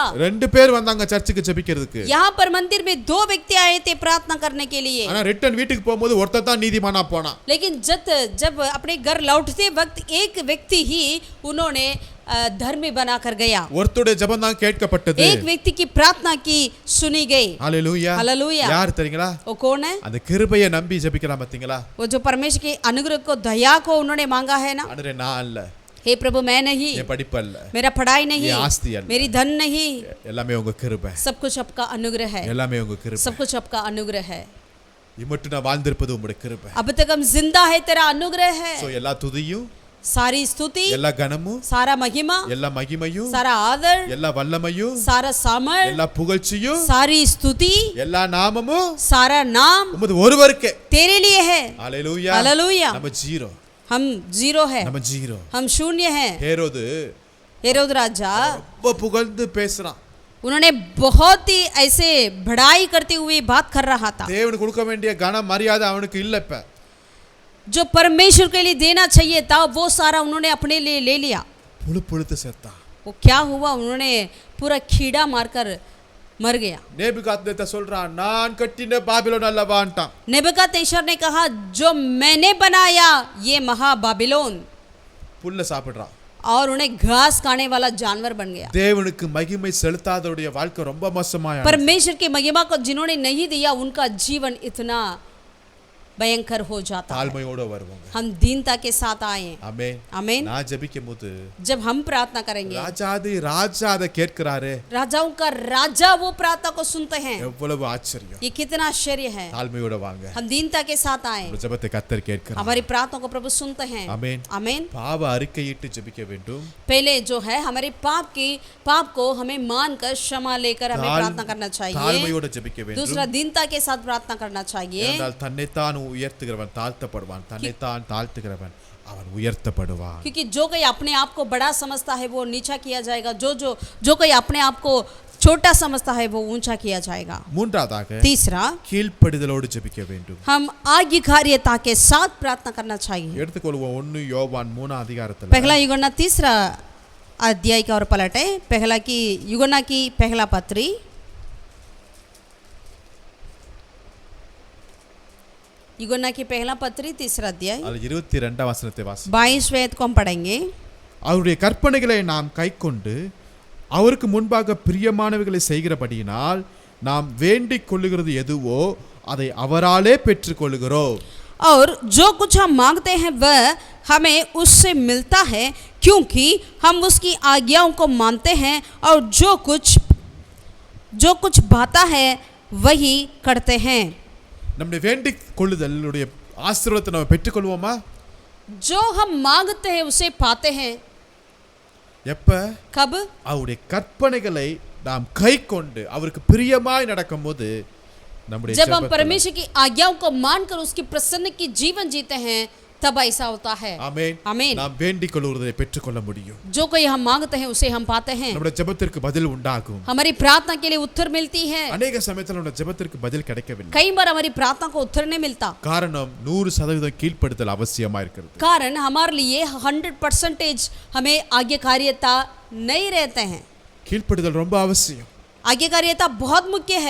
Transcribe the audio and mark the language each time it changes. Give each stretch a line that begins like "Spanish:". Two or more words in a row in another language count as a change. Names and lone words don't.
Tamil: 2 பேர் வந்தாங்க சர்ச்சுக்கு ஜெபிக்கிறதுக்கு.
Hindi: यहाँ पर मंदिर में 2 व्यक्ति आए थे प्रार्थना करने के लिए।
Tamil: ஆனா ரிட்டர்ன் வீட்டுக்கு போகும்போது ஒருத்தன் தான் நீதிமானா போனான்.
Hindi: लेकिन जब अपने घर लौटते वक्त एक व्यक्ति ही उन्होंने धर्मी बनाकर गया।
Tamil: ஒருத்தருடைய ஜெபம் தான் கேட்கப்பட்டது.
Hindi: एक व्यक्ति की प्रार्थना की सुनी गई।
Tamil: ஹalleluya.
Hindi: हालेलुया।
Tamil: யார் தெரியுங்களா?
Hindi: वो कौन है?
Tamil: அந்த கிருபையை நம்பி ஜெபிக்கிறான் பாத்தீங்களா?
Hindi: वो जो परमेश्वर के अनुग्रह को, दया को उन्होंने मांगा है ना।
Tamil: ஆண்டவரே நான் அல்ல,
Hindi: हे प्रभु, मैं नहीं,
Tamil: என் படிப்பு அல்ல,
Hindi: मेरा पढ़ाई नहीं, ये आस्ती அல்ல, मेरी धन नहीं,
Tamil: எல்லாமே உங்க கிருபை,
Hindi: सब कुछ आपका अनुग्रह है,
Tamil: எல்லாமே உங்க கிருபை,
Hindi: सब कुछ आपका अनुग्रह है।
Tamil: இம்மட்டு நான் வாழ்ந்திருப்பது உம்முடைய கிருபை.
Hindi: अब तक हम जिंदा है, तेरा अनुग्रह है।
Tamil: சோ எல்லா துதியும்,
Hindi: सारी स्तुति,
Tamil: எல்லா கனமும்,
Hindi: सारा महिमा,
Tamil: எல்லா மகிமையும்,
Hindi: सारा आदर,
Tamil: எல்லா வல்லமையும்,
Hindi: सारा सामर्थ,
Tamil: எல்லா புகழ்ச்சியும்,
Hindi: सारी स्तुति,
Tamil: எல்லா நாமமும்
Hindi: सारा नाम
Tamil: உமது ஒருவருக்கே
Hindi: तेरे लिए है।
Tamil: ஹalleluya.
Hindi: हालेलुया।
Tamil: நம்ம ஜீரோ,
Hindi: हम जीरो है,
Tamil: நம்ம ஜீரோ.
Hindi: हम शून्य है।
Tamil: ஹேரோது
Hindi: हेरोद राजा
Tamil: ரொம்ப புகழ்ந்து பேசுறான்.
Hindi: उन्होंने बहुत ही ऐसे बढ़ाई करते हुए बात कर रहा था।
Tamil: தேவனுக்கு கொடுக்க வேண்டிய கன மரியாதை அவனுக்கு இல்ல. இப்ப
Hindi: जो परमेश्वर के लिए देना चाहिए था वो सारा उन्होंने अपने लिए ले लिया।
Tamil: புழு புழுத்து செத்தான்.
Hindi: वो क्या हुआ, उन्होंने पूरा कीड़ा मारकर मर गया।
Tamil: நேபுகாத்நேச்சர் சொல்றான், நான் கட்டின பாபிலோன் அல்லவான்ட்டான்.
Hindi: नेबुकदनेस्सर ने कहा, जो मैंने बनाया ये महा बाबिलोन,
Tamil: புல்ல சாப்பிடுறான்.
Hindi: और उन्हें घास खाने वाला जानवर बन गया।
Tamil: தேவனுக்கு மகிமை செலுத்தாதவருடைய வாழ்க்கை ரொம்ப மோசமாயா.
Hindi: परमेश्वर की महिमा को जिन्होंने नहीं दिया उनका जीवन इतना भयंकर हो जाता है।
Tamil: தாழ்மையோட வருவாங்க.
Hindi: हम दीनता के साथ आए।
Tamil: ஆமென்.
Hindi: आमीन।
Tamil: நான் ஜெபிக்கும்போது
Hindi: जब हम प्रार्थना करेंगे,
Tamil: ராஜாதி ராஜா அதை கேட்கிறாரே,
Hindi: राजाओं का राजा वो प्रार्थना को सुनते हैं।
Tamil: எவ்வளவு ஆச்சரியம்.
Hindi: ये कितना आश्चर्य है।
Tamil: தாழ்மையோட வாங்க.
Hindi: हम दीनता के साथ आए,
Tamil: ஒரு ஜெபத்தை கர்த்தர் கேட்கிறார்.
Hindi: हमारी प्रार्थना को प्रभु सुनते हैं।
Tamil: ஆமென்.
Hindi: आमीन।
Tamil: பாவ அறிக்கையிட்டு ஜெபிக்க வேண்டும்.
Hindi: पहले जो है हमारे पाप को हमें मानकर क्षमा लेकर हमें प्रार्थना करना चाहिए।
Tamil: தாழ்மையோட ஜெபிக்க வேண்டும்.
Hindi: दूसरा दीनता के साथ प्रार्थना करना चाहिए।
Tamil: ஏனென்றால் தன்னைத்தான் உயர்த்துகிறவன் தாழ்த்தப்படுவான், தன்னைத்தான் தாழ்த்துகிறவன் அவன் உயர்த்தப்படுவான்.
Hindi: क्योंकि जो कोई अपने आप को बड़ा समझता है वो नीचा किया जाएगा, जो कोई अपने आप को छोटा समझता है वो ऊंचा किया जाएगा।
Tamil: மூன்றாவதாக
Hindi: तीसरा,
Tamil: கீழ்ப்படிதலோடு ஜெபிக்க வேண்டும்.
Hindi: हम आज्ञाकारिता के साथ प्रार्थना करना चाहिए।
Tamil: எடுத்துக்கொள்வோம் 1 யோவான் 3 அதிகாரத்துல
Hindi: पहला यूहन्ना 3 अध्याय का और पलटे, यूहन्ना की पहला पत्री, यूहन्ना की पहला पत्री 3 अध्याय
Tamil: அது 22 வசனத்தை வாசி.
Hindi: 22 वेद को हम पढ़ेंगे।
Tamil: அவருடைய கற்பனைகளை நாம் கைக்கொண்டு அவருக்கு முன்பாக பிரியமானவைகளை செய்கிறபடியினால் நாம் வேண்டிக் கொள்ளுகிறது எதுவோ அதை அவராலே பெற்றுக்கொள்கிறோம்.
Hindi: और जो कुछ हम मांगते हैं वह हमें उससे मिलता है, क्योंकि हम उसकी आज्ञाओं को मानते हैं और जो कुछ भाता है वही करते हैं।
Tamil: நம்முடைய வேண்டிக் கொள்ளுதலுடைய ஆசீர்வாதத்தை நாம் பெற்றுக்கொள்வோமா?
Hindi: जो हम मांगते हैं उसे पाते हैं।
Tamil: எப்ப?
Hindi: कब?
Tamil: அவருடைய கற்பனைகளை நாம் கைக்கொண்டு அவருக்கு பிரியமாய் நடக்கும்போது நம்முடைய
Hindi: जब हम
Tamil: ஜெபத்துல
Hindi: परमेश्वर की आज्ञाओं को मानकर उसकी प्रसन्न की जीवन जीते हैं तब ऐसा होता है।
Tamil: ஆமென்
Hindi: आमीन।
Tamil: நாம் வேண்டிக் கொள்வதை பெற்றுக்கொள்ள முடியும்
Hindi: जो कोई हम मांगते हैं उसे हम पाते हैं।
Tamil: நம்முடைய ஜெபத்திற்கு பதில் உண்டாகும்
Hindi: हमारी प्रार्थना के लिए उत्तर मिलती है।
Tamil: அநேக சமயத்துல நம்முடைய ஜெபத்திற்கு பதில் கிடைக்கவில்லை
Hindi: कई बार हमारी प्रार्थना को उत्तर नहीं मिलता।
Tamil: காரணம் 100% கீழ்ப்படுதல் அவசியமா இருக்கிறது
Hindi: कारण हमारे लिए 100% हमें आज्ञाकारियता नहीं रहते हैं।
Tamil: கீழ்ப்படுதல் ரொம்ப அவசியம்
Hindi: आज्ञाकारियता बहुत मुख्य है।